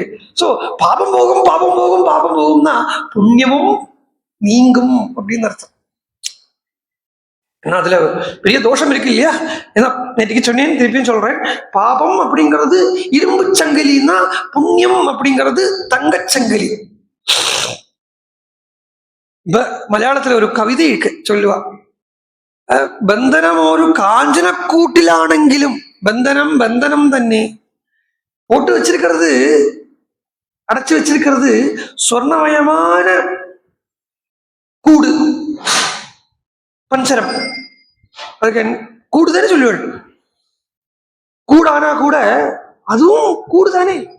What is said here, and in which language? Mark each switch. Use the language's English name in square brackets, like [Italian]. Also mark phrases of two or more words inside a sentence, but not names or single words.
[Tamil] சோ பாபம் போகும் பாபம் போகும் பாபம் போகும்னா புண்ணியமும் நீங்கும் அப்படின்னு அர்த்தம். ஏன்னா அதுல பெரிய தோஷம் இருக்கு இல்லையா. ஏன்னா நேற்றுக்கு சொன்னேன், திருப்பியும் சொல்றேன், பாபம் அப்படிங்கிறது இரும்பு சங்கிலின்னா புண்ணியம் அப்படிங்கிறது தங்கச்சங்கிலி. [Malayalam] മലയാളത്തിൽ ഒരു കവിത ചൊല്ലുക, ബന്ധനം ഒരു കാഞ്ചനക്കൂട്ടിലാണെങ്കിലും ബന്ധനം ബന്ധനം തന്നെ, [Tamil] போட்டு வச்சிருக்கிறது, அடைச்சு வச்சிருக்கிறது சொர்ணமயமான கூடு, பஞ்சரம். அதுக்கு கூடு தானே சொல்லுவாள். கூடானா கூட அதுவும் கூடு தானே.